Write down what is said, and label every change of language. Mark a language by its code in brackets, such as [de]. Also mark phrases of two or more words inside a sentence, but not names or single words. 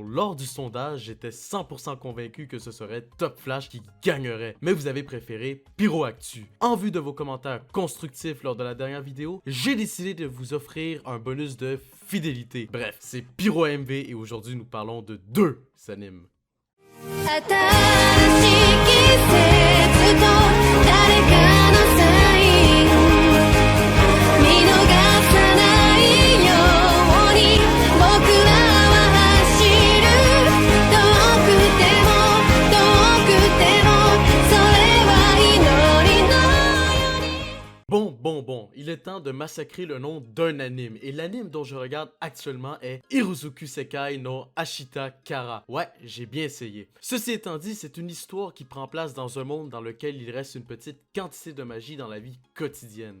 [fr] Lors du sondage, j'étais 100% convaincu que ce serait Top Flash qui gagnerait, mais vous avez préféré Pyro Actu. En vue de vos commentaires constructifs lors de la dernière vidéo, j'ai décidé de vous offrir un bonus de fidélité. Bref, c'est Pyro MV et aujourd'hui nous parlons de deux animes. [ja] 新しい季節と誰かのサイン見逃さないように僕らは走る遠くてもそれは祈りのように [fr] Bon, il est temps de massacrer le nom d'un anime, et l'anime dont je regarde actuellement est Hirozuku Sekai no Ashita Kara. Ouais, j'ai bien essayé. Ceci étant dit, c'est une histoire qui prend place dans un monde dans lequel il reste une petite quantité de magie dans la vie quotidienne.